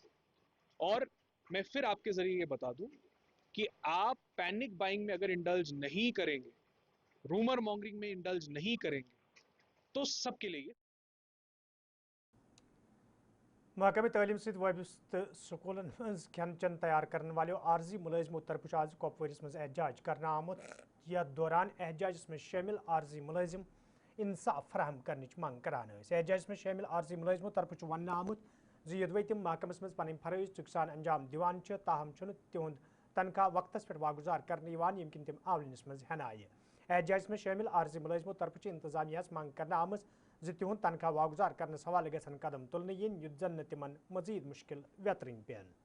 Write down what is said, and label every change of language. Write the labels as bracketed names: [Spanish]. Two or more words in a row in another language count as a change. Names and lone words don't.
[Urdu] اور میں پھر آپ کے ذریعے یہ بتا دوں کہ آپ [English] panic buying [Urdu] میں اگر انڈلج نہیں کریں گے, [English] rumour mongering [Urdu] میں انڈلج نہیں کریں گے, تو سب کے لیے. [Kashmiri] محکمہ تعلیم ست وابستہ سکولن مز کھین چین [Urdu] تیار کرنے والوں [Kashmiri] عارضی ملازموں طرف آج کپوارس مز احتجاج کرنا آمت. یتھ دوران احتجاجس میں شامل عارضی ملازم انصاف فراہم کرنچ منگ کران. احتجاجس میں شامل عارضی ملازموں طرف ون آمت زِ یدوے تم محکمس مز پن فرائض چک سان انجام دیوان چھ, تاہم چھُنہٕ تہنٛد تنخواہ وقتس پٮ۪ٹھ واگزار کرنہٕ یوان ییٚمہِ کِنۍ تِم آولِنس منٛز ہٮ۪نہٕ آیہِ. احتجاجس منٛز شٲمِل عارضی ملٲزمو طرفہٕ انتظامیہس منٛگ کرنہٕ آمٕژ زِ تِہُنٛد تنخواہ واگزار کرنس حوالہٕ گژھن قدم تُلنہٕ یِنۍ یُتھ زن نہٕ تِمن مزید مُشکِل ویترٕنۍ پٮ۪ن.